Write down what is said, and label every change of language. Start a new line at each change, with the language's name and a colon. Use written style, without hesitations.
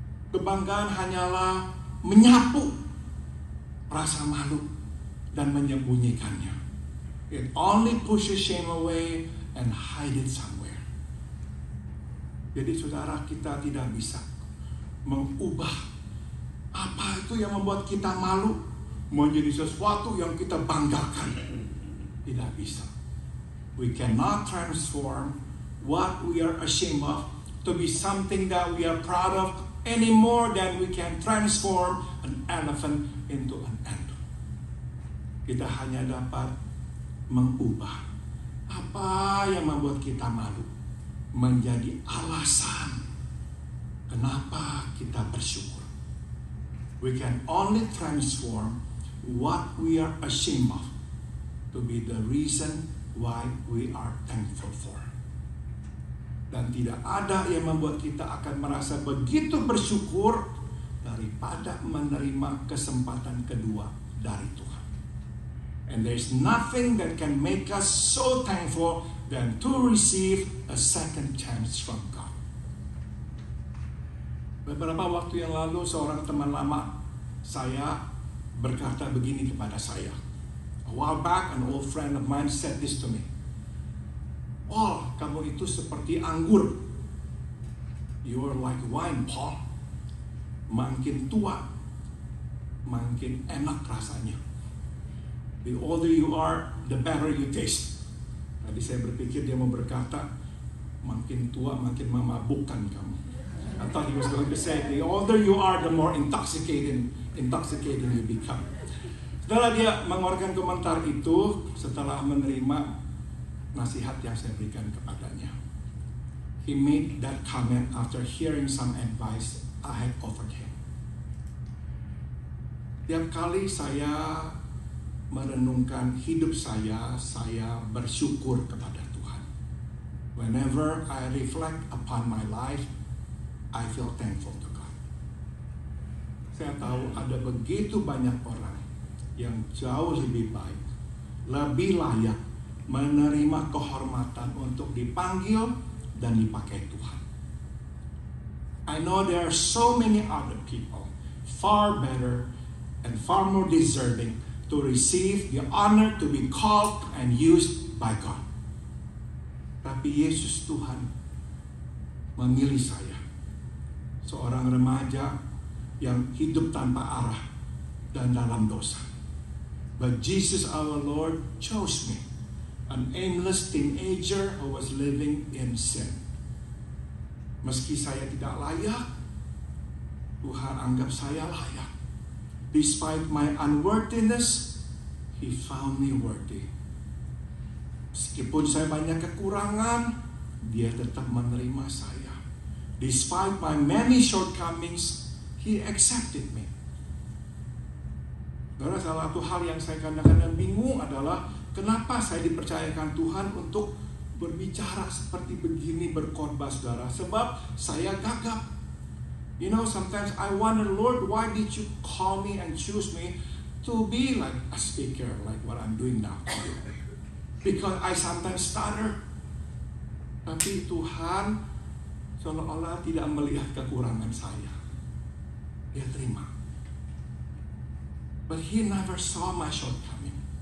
Indonesian: Kebanggaan hanyalah menyapu rasa malu dan menyembunyikannya.
English: It only pushes shame away and hide it somewhere.
Indonesian: Jadi saudara, kita tidak bisa mengubah apa itu yang membuat kita malu menjadi sesuatu yang kita banggakan. Tidak bisa.
English: We cannot transform what we are ashamed of to be something that we are proud of any more than we can transform an elephant into an ant.
Indonesian: Kita hanya dapat mengubah apa yang membuat kita malu menjadi alasan kenapa kita bersyukur.
English: We can only transform what we are ashamed of to be the reason why we are thankful for.
Indonesian: Dan tidak ada yang membuat kita akan merasa begitu bersyukur daripada menerima kesempatan kedua dari Tuhan.
English: And there's nothing that can make us so thankful than to receive a second chance from God.
Indonesian: Beberapa waktu yang lalu seorang teman lama saya berkata begini kepada saya.
English: A while back, an old friend of mine said this to me.
Indonesian: Paul, kamu itu seperti anggur.
English: You are like wine, Paul.
Indonesian: Makin tua, makin enak rasanya.
English: The older you are, the better you taste.
Indonesian: Tadi saya berpikir dia mau berkata, makin tua, makin memabukkan kamu.
English: I thought he was going to say, the older you are, the more intoxicating you become.
Indonesian: Setelah dia mengeluarkan komentar itu, setelah menerima nasihat yang saya berikan kepadanya.
English: He made that comment after hearing some advice I had offered him.
Indonesian: Tiap kali saya merenungkan hidup saya bersyukur kepada Tuhan.
English: Whenever I reflect upon my life, I feel thankful to God.
Indonesian: Saya tahu ada begitu banyak orang yang jauh lebih baik, lebih layak menerima kehormatan untuk dipanggil dan dipakai Tuhan.
English: I know there are so many other people far better and far more deserving to receive the honor to be called and used by God.
Indonesian: Tapi Yesus Tuhan memilih saya, seorang remaja yang hidup tanpa arah dan dalam dosa.
English: But Jesus our Lord chose me, an aimless teenager who was living in sin.
Indonesian: Meski saya tidak layak, Tuhan anggap saya layak.
English: Despite my unworthiness, He found me worthy.
Indonesian: Meskipun saya banyak kekurangan, Dia tetap menerima saya.
English: Despite my many shortcomings, He accepted me.
Indonesian: Karena salah satu hal yang saya kadang-kadang bingung adalah kenapa saya dipercayakan Tuhan untuk berbicara seperti begini, berkhotbah, saudara. Sebab saya gagap.
English: You know, sometimes I wonder, Lord, why did you call me and choose me to be like a speaker, like what I'm doing now? Because I sometimes stutter.
Indonesian: Tapi Tuhan seolah-olah tidak melihat kekurangan saya. Dia terima.
English: But He never saw my shortcoming.